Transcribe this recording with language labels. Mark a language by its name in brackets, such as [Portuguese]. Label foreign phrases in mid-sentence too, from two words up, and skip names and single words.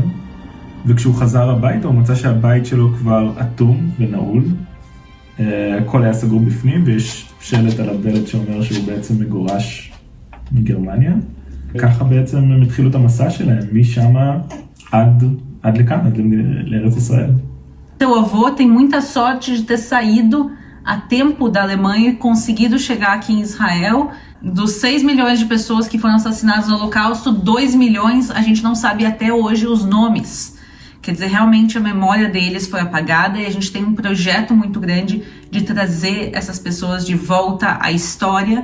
[Hebrew] וכשהוא חזר הביתה, הוא מצא שהבית שלו כבר אטום ונעול. הכל היה סגור בפנים, ויש שלט על הדלת שאומר שהוא בעצם מגורש מגרמניה. ככה בעצם הם התחילו את המסע שלהם, משם עד לכאן, עד לארץ ישראל. [Portuguese] Seu avô tem muita sorte de ter saído a tempo da Alemanha e conseguido chegar aqui em Israel. Dos 6 milhões de pessoas que foram assassinadas no Holocausto, 2 milhões a gente não sabe até hoje os nomes. Quer dizer, realmente a memória deles foi apagada e a gente tem um projeto muito grande de trazer essas pessoas de volta à história.